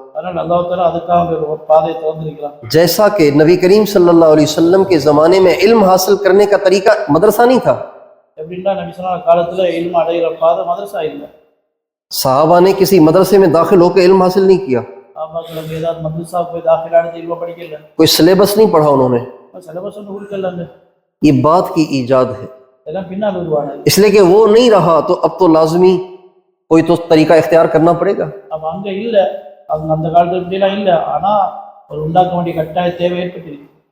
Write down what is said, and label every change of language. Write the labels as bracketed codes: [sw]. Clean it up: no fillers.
[ta] அதனால் அல்லாஹ் தஆலா அதுக்காக ஒரு பாதையை திறந்திருக்கிறான். [ur] جیسا کہ نبی کریم صلی اللہ علیہ وسلم کے زمانے میں علم حاصل کرنے کا طریقہ مدرسہ نہیں تھا، [ta] எப்படின்னா நபி ஸல்லல்லாஹு காலத்தில் இல்ம அடைகிற பாதை மதரசா இல்லை. [ur] صحابہ نے کسی مدرسے میں داخل ہو کے علم حاصل نہیں کیا، [ta] சஹாபாக்கள் ஏதாவது மதரசா போய் தாখিலானது இல்ம படிக்கல, [ur] کوئی سلیبس نہیں پڑھا انہوں نے، [ta] சிலபஸ் ஒன்று கொடுக்கலாங்க. [ur] یہ بات کی ایجاد ہے، [ta] இதெல்லாம் பின்னால் உருவானது. [ur] اس لیے کہ وہ نہیں رہا تو اب تو لازمی کوئی تو طریقہ اختیار کرنا پڑے گا۔ [ta] அப்போ அங்கே இல்லை, அவங்க அந்த காலத்தில் இப்படிலாம் இல்லை, ஆனால் ஒரு உண்டாக்க வேண்டிய கட்டாய தேவை ஏற்பட்டிருக்கு.